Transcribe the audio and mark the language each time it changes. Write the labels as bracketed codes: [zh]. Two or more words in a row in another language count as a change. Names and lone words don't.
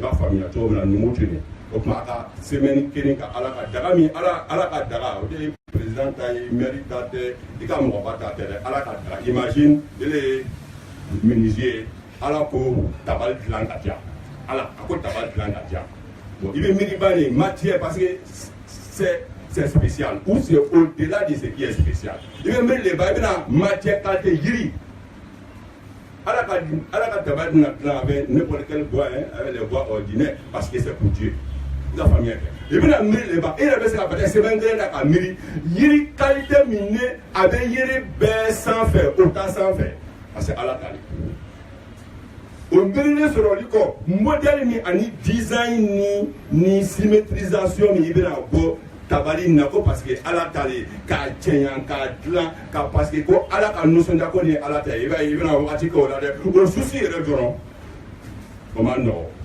[bm] b'a faamuya cogo min na numu tuni o tuma a ka semaine kelen ka ala ka daga min ala ka daga o de ye président ta ye maire ta tɛ i ka mɔgɔba ta tɛ dɛ ala ka daga imagine ele ye menuisier ala ko tabali dilan ka diya ala a ko tabali dilan ka diya bon i bɛ miiriba ni matière [fr] parce que c'est spécial ou c'est au-delà de ce qui est spécial [bm] i bɛ miiri de ba i bɛna [fr] matière qualité [bm] yiri ala ka tabali na dilan [fr] avec n'importe quel bois avec les bois ordinaires parce que c'est pour Dieu [bm] i ka faamuya kɛ i bɛna miiri de ba i yɛrɛ bɛ se ka [fr] peut-être semaine [bm] kelen na ka miiri yiri qualité min ne a bɛ yiri bɛɛ sanfɛ o ta sanfɛ [fr] parce que [bm] ala t'ale o miirili sɔrɔli kɔ modèle ni ani design ni symétrisation min i bɛna bɔ tabali na ko [fr] parce que [bm] ala t'ale k'a cɛɲa k'a dilan ka [fr] parce que [bm] ko ala ka nisɔndiya ko nin ye ala ta ye i b'a ye i bɛna wagati kɛ o la dɛ o susi yɛrɛ dɔrɔn o ma nɔgɔ